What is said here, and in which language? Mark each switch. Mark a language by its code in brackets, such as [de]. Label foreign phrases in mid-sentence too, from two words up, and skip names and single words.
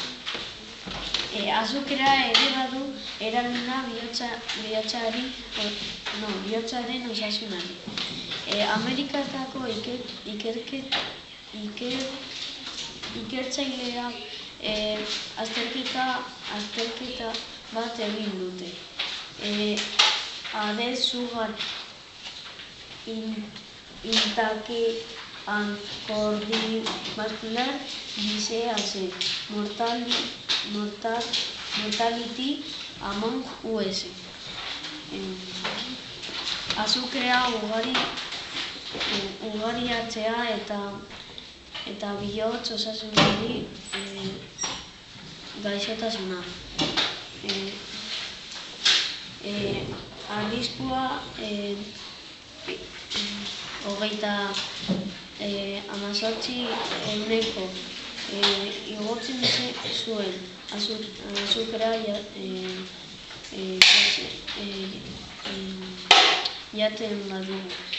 [eu] Azukrea ere badu eragina bihotzaren osasunari. Ameriketako ikertzaileak azterketa bat egin dute. [en] Sugar intake and cardiovascular disease mortality among US. [eu] Azukrea ugaritzea eta bihotz osasunari gaixotasuna. Arriskua 38% igotzen zuen azukrea jaten badugu.